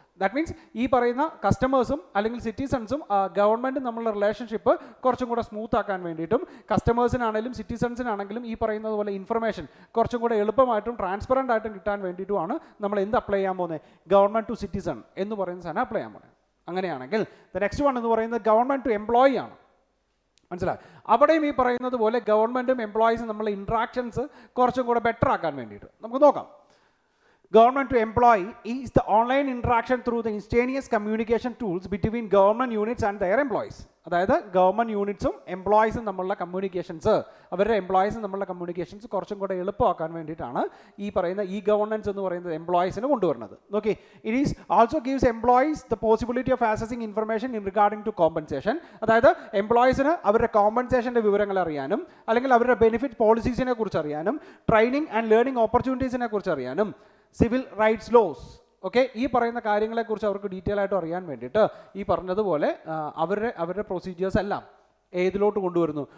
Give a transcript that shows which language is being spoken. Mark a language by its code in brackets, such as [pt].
[en] that means [ml] ഈ പറയുന്ന കസ്റ്റമേഴ്സും അല്ലെങ്കിൽ സിറ്റിസൺസും ഗവൺമെൻറ്റും നമ്മളുടെ റിലേഷൻഷിപ്പ് കുറച്ചും കൂടെ സ്മൂത്ത് ആക്കാൻ വേണ്ടിയിട്ടും കസ്റ്റമേഴ്സിനാണെങ്കിലും സിറ്റിസൺസിനാണെങ്കിലും ഈ പറയുന്നത് പോലെ ഇൻഫർമേഷൻ കുറച്ചും കൂടെ എളുപ്പമായിട്ടും ട്രാൻസ്പെറൻ്റ് ആയിട്ടും കിട്ടാൻ വേണ്ടിയിട്ടുമാണ് നമ്മൾ എന്ത് അപ്ലൈ ചെയ്യാൻ പോകുന്നത്? ഗവൺമെൻറ് ടു സിറ്റിസൺ എന്ന് പറയുന്ന സാധനം അപ്ലൈ ചെയ്യാൻ പോകുന്നത്. അങ്ങനെയാണെങ്കിൽ [en] the next one [ml] എന്ന് പറയുന്നത് ഗവൺമെൻറ് ടു എംപ്ലോയി ആണ്. മനസ്സിലായി? അവിടെയും ഈ പറയുന്നത് പോലെ ഗവൺമെൻറ്റും എംപ്ലോയീസും നമ്മളെ ഇൻട്രാക്ഷൻസ് കുറച്ചും കൂടെ ബെറ്റർ ആക്കാൻ വേണ്ടിയിട്ട് നമുക്ക് നോക്കാം. [en] Government to employee is the online interaction through the instantaneous communication tools between government units and their employees. [ml] അതായത് ഗവൺമെൻറ് യൂണിറ്റ്സും എംപ്ലോയീസും തമ്മിലുള്ള കമ്മ്യൂണിക്കേഷൻസ്, അവരുടെ എംപ്ലോയീസും തമ്മിലുള്ള കമ്മ്യൂണിക്കേഷൻസ് കുറച്ചും കൂടെ എളുപ്പമാക്കാൻ വേണ്ടിയിട്ടാണ് ഈ പറയുന്ന ഇ ഗവർണൻസ് എന്ന് പറയുന്നത് എംപ്ലോയീസിന് കൊണ്ടുവരുന്നത്. [en] Okay, it is also gives employees the possibility of accessing information in regarding to compensation. [ml] അതായത് എംപ്ലോയീസിന് അവരുടെ കോമ്പൻസേഷൻ്റെ വിവരങ്ങൾ അറിയാനും അല്ലെങ്കിൽ അവരുടെ ബെനിഫിറ്റ് പോളിസീസിനെ കുറിച്ച് അറിയാനും ട്രെയിനിങ് ആൻഡ് ലേണിംഗ് ഓപ്പർച്യൂണിറ്റീസിനെ കുറിച്ച് അറിയാനും സിവിൽ റൈറ്റ്സ് ലോസ്, ഓക്കെ, ഈ പറയുന്ന കാര്യങ്ങളെക്കുറിച്ച് അവർക്ക് ഡീറ്റെയിൽ ആയിട്ട് അറിയാൻ വേണ്ടിയിട്ട് ഈ പറഞ്ഞതുപോലെ അവരുടെ പ്രൊസീജിയേഴ്സ് എല്ലാം ഏതിലോട്ട് കൊണ്ടുവരുന്നു?